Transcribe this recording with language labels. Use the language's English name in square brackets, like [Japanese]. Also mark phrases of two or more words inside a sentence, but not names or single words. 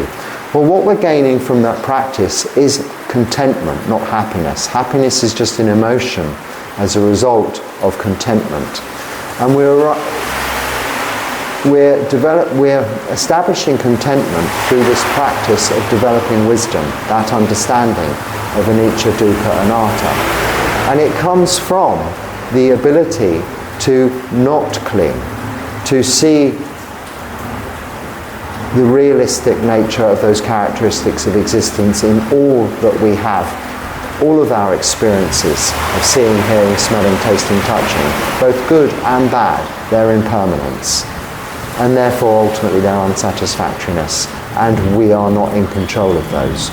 [English] Well, what we're gaining from that practice is contentment, not happiness. Happiness is just an emotion as a result of contentment. And we're establishing contentment through this practice of developing wisdom, that understanding of [Pali] anicca, dukkha, anatta. [English] And it comes from the ability to not cling, to see the realistic nature of those characteristics of existence in all that we have, all of our experiences of seeing, hearing, smelling, tasting, touching, both good and bad, their impermanence, and therefore ultimately their unsatisfactoriness, and we are not in control of those.